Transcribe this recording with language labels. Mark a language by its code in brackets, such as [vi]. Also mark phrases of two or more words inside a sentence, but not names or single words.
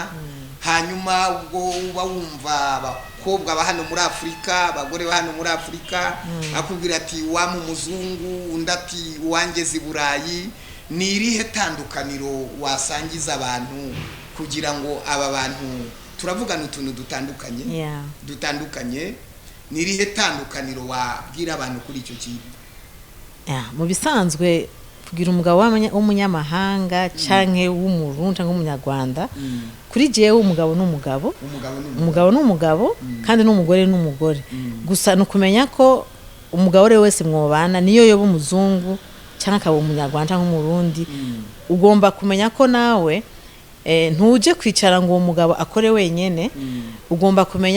[rw] hanyuma ubwo uba wumva abakobwa ba hano muri Afrika abagore ba hano muri Afrika akubwira ati wa mu muzungu undi ati wangeze i Burayi ni irihe tandukaniro wasangiza abantu kugira ngo aba bantu turavugana utuntu dutandukanye ni irihe tandukaniro wabwira abantu kuri icyo kintu? [rn] mu bisanzwe kugira umugabo w'umunyamahanga canke w'umurundi canke w'umunyarwanda kuri jewe umugabo n'umugabo kandi n'umugore n'umugore gusa nukumenya ko umugabo rero wese mwobana niyo yoba [rw] umuzungu cyangwa akaba umunyarwanda cyangwa umurundi ugomba kumenya ko nawe ntuje kwicara ngo uwo mugabo akore wenyene ugomba kumenya